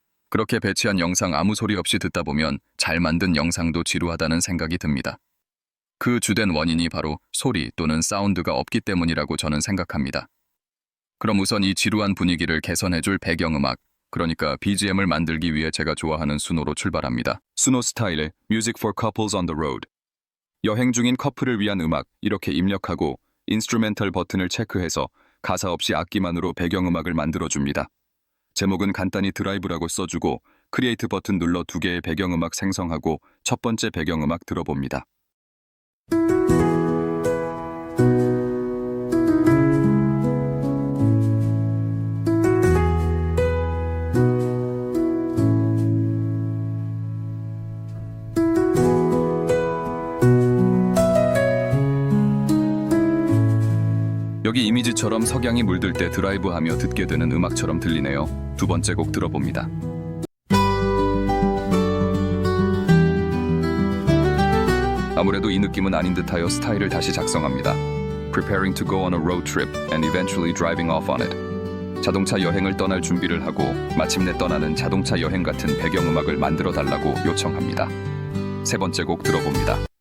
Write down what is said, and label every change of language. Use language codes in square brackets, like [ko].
[ko] 그렇게 배치한 영상 아무 소리 없이 듣다 보면 잘 만든 영상도 지루하다는 생각이 듭니다. 그 주된 원인이 바로 소리 또는 사운드가 없기 때문이라고 저는 생각합니다. 그럼 우선 이 지루한 분위기를 개선해줄 배경음악, 그러니까 BGM을 만들기 위해 제가 좋아하는 수노로 출발합니다. 수노 스타일의 [en] Music for Couples on the Road. [ko] 여행 중인 커플을 위한 음악, 이렇게 입력하고 인스트루멘털 버튼을 체크해서 가사 없이 악기만으로 배경음악을 만들어줍니다. 제목은 간단히 드라이브라고 써주고 크리에이트 버튼 눌러 두 개의 배경음악 생성하고 첫 번째 배경음악 들어봅니다. 여기 이미지처럼 석양이 물들 때 드라이브하며 듣게 되는 음악처럼 들리네요. 두 번째 곡 들어봅니다. 아무래도 이 느낌은 아닌 듯하여 스타일을 다시 작성합니다. [en] Preparing to go on a road trip and eventually driving off on it. [ko] 자동차 여행을 떠날 준비를 하고 마침내 떠나는 자동차 여행 같은 배경음악을 만들어 달라고 요청합니다. 세 번째 곡 들어봅니다.